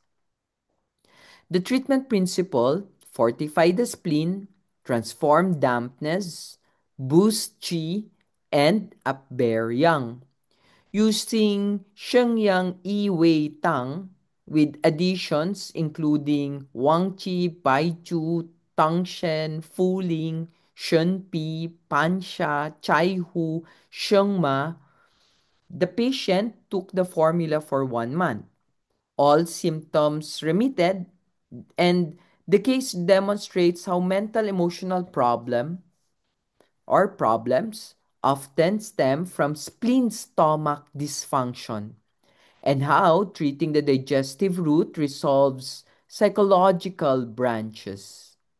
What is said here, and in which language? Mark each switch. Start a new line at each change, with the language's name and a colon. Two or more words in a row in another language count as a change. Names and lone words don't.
English: The treatment principle: fortify the spleen, transform dampness, boost qi, and upbear yang. Using Shenyang Yi Wei Tang with additions including Wang Qi, Bai Chu, Tang Shen, Fu Ling, Shunpi, Pansha, Chaihu, Shengma. The patient took the formula for 1 month. All symptoms remitted, and the case demonstrates how mental emotional problems often stem from spleen stomach dysfunction, and how treating the digestive root resolves psychological branches.